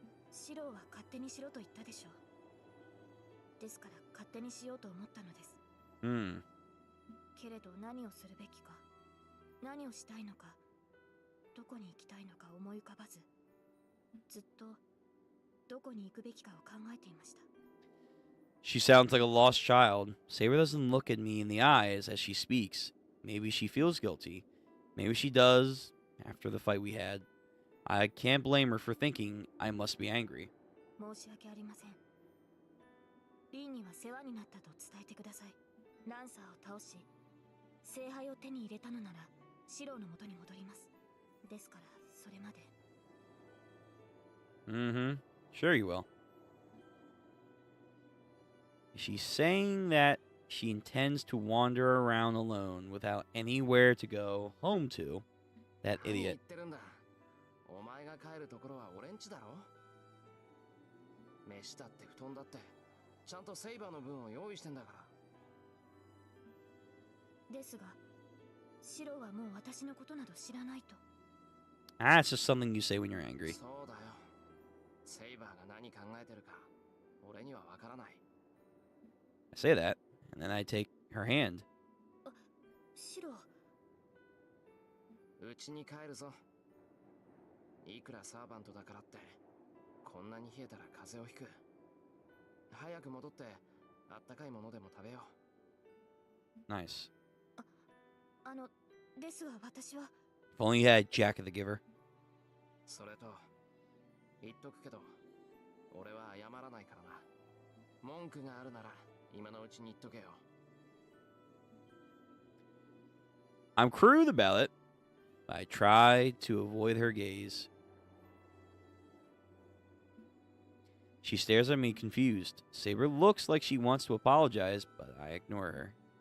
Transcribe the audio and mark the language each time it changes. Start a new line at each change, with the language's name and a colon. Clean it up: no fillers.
Japanese: シローは勝手にしろと言ったでしょう。ですから勝手にしようと思ったのです。けれど何をするべきか、何をしたいのか、どこに行きたいのか思い浮かばず、ずっとどこに行くべきかを考えていました。
English: She sounds like a lost child. Saber doesn't look at me in the eyes as she speaks. Maybe she feels guilty. Maybe she does after the fight we had. I can't blame her for thinking I must be angry.
Japanese: 申し訳ありません。リンには世話になったと伝えてください。ランサーを倒し、聖杯を手に入れたのなら、シローの元に戻ります。ですから、それまで。
English: Sure you will. She's saying that she intends to wander around alone without anywhere to go home to. That idiot.
Japanese: お前が帰るところは俺んちだろ。飯だって布団だって。ちゃんとセイバーの分を用意してんだから。ですが、シロはもう私のことなど知らないと。
English: Ah, it's just something you say when you're angry.
Japanese: そうだよ。セイバーが何考えてるか、俺にはわからない。
English: I say that, and then I take her hand.
Japanese: シロ、うちに帰るぞ。いくらサーバントだからって、こんなに冷えたら風邪をひく。早く戻って、あったかいものでも食べよ
English: う。Nice.
Japanese: ですが私は。
English: If only you had Jack the Giver.
Japanese: それと、言っとくけど、俺は謝らないからな。文句があるなら、今のうちに言っとけよ。
English: I'm crude about it, but I try to avoid her gaze. She stares at me confused. Saber looks like she wants to apologize, but I ignore her.